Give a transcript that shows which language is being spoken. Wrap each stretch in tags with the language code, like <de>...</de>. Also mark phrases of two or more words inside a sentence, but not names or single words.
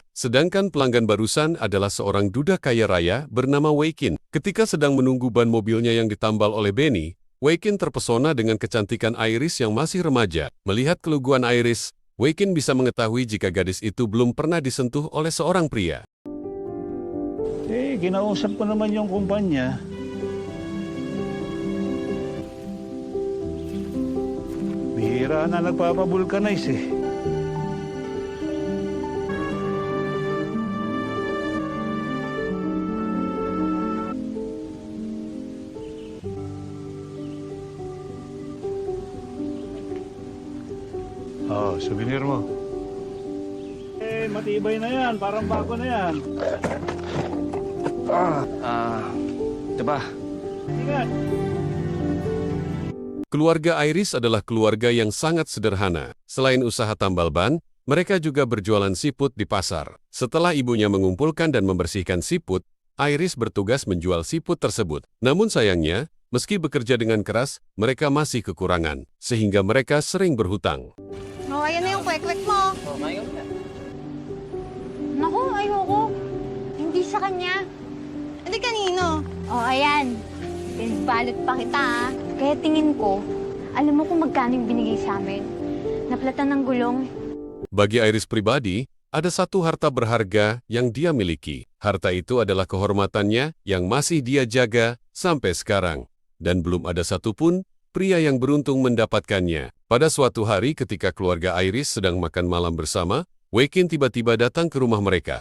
<id>Sedangkan pelanggan barusan adalah seorang duda kaya raya bernama Weikin. Ketika sedang menunggu ban mobilnya yang ditambal oleh Benny, Weikin terpesona dengan kecantikan Iris yang masih remaja. Melihat keluguan Iris, Weikin bisa mengetahui jika gadis itu belum pernah disentuh oleh seorang pria.</id> <tl>Kinausap ko naman yung kumpanya. Bihira na nagpapavulcanize eh. Oh, souvenir mo. Matibay na yan. Parang bago na yan. Diba? Ingat.</tl> <id>Keluarga Iris adalah keluarga yang sangat sederhana. Selain usaha tambal ban, mereka juga berjualan siput di pasar. Setelah ibunya mengumpulkan dan membersihkan siput, Iris bertugas menjual siput tersebut. Namun sayangnya, meski bekerja dengan keras, mereka masih kekurangan, sehingga mereka sering berhutang.</id> <tl>Oh, ayan na yung kwek-kwek mo. Naku, ayoko. Hindi sa kanya. Hindi kanino? Oh, ayan. Pinagbalot pa kita, ah. Kaya tingin ko, alam mo kung magkano yung binigay sa amin. Naplatan ng gulong.</tl> <id>Bagi Iris pribadi, ada satu harta berharga yang dia miliki. Harta itu adalah kehormatannya yang masih dia jaga sampai sekarang. Dan belum ada satupun pria yang beruntung mendapatkannya. Pada suatu hari ketika keluarga Iris sedang makan malam bersama, Weikin tiba-tiba datang ke rumah mereka.</id>